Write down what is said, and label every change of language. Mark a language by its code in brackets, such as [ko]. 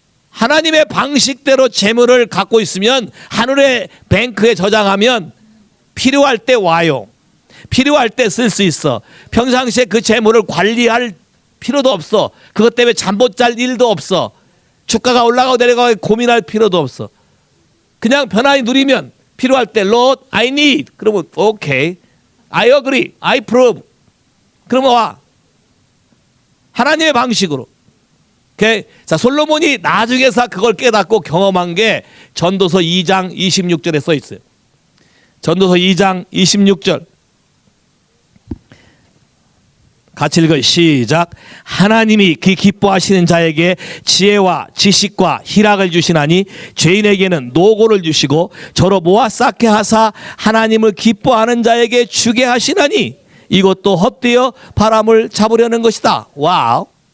[ko] 하나님의 방식대로 재물을 갖고 있으면 하늘의 뱅크에 저장하면 필요할 때 와요. 필요할 때 쓸 수 있어. 평상시에 그 재물을 관리할 필요도 없어. 그것 때문에 잠 못 잘 일도 없어. 주가가 올라가고 내려가고 고민할 필요도 없어. 그냥 편안히 누리면 필요할 때 [en] Lord, I need. 그러면 okay, I agree, I approve. [ko] 그러면 와. 하나님의 방식으로. 오케이. 자, 솔로몬이 나중에서 그걸 깨닫고 경험한 게 전도서 2장 26절에 써 있어요. 전도서 2장 26절. 같이 읽어요. 시작. 하나님이 그 기뻐하시는 자에게 지혜와 지식과 희락을 주시나니 죄인에게는 노고를 주시고 저로 모아 쌓게 하사 하나님을 기뻐하는 자에게 주게 하시나니 이것도 헛되어 바람을 잡으려는 것이다. 와우.